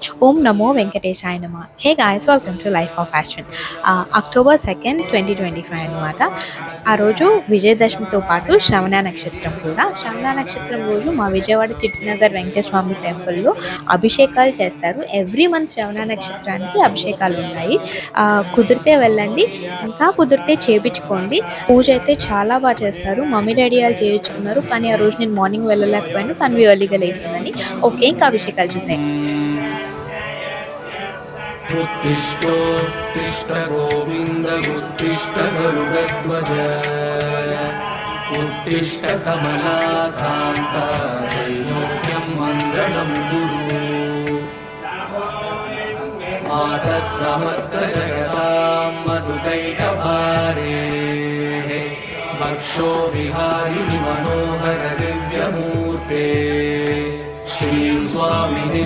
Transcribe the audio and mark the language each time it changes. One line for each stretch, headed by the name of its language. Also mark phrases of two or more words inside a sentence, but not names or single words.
Sanskrit: ओम् नमो वेङ्कटेशाय नमः.
English: Hey guys, welcome to Life of Fashion.
Telugu: October 2nd, 2025 అనమాట. ఆ రోజు విజయదశమితో పాటు శ్రవణ నక్షత్రం కూడా. శ్రవణ నక్షత్రం రోజు మా విజయవాడ చిట్టినగర్ వెంకటేశ్వర స్వామి టెంపుల్‌లో అభిషేకాలు చేస్తారు.
English: every month
Telugu: శ్రవణ నక్షత్రానికి అభిషేకాలు ఉంటాయి. కుదిరితే వెళ్ళండి. ఇంకా కుదిరితే చేపించుకోండి. పూజ అయితే చాలా బాగా చేస్తారు.
English: mummy daddy
Telugu: వాళ్ళు చేయించుకున్నారు. కానీ ఆ రోజు నేను మార్నింగ్ వెళ్ళలేకపోయాను. తన్వి ఎర్లీగా లేసిందని. ఓకే, ఇంకా అభిషేకాలు చూసేయండి.
Sanskrit: उत्तिष्ठोत्तिष्ठ गोविन्द उत्तिष्ठ गरुडध्वज उत्तिष्ठ कमलाकान्त त्रैलोक्यं मङ्गलं कुरु मातः समस्तजगतां मधुकैटभारे वक्षो विहारिणि मनोहर दिव्यमूर्ते श्रीस्वामि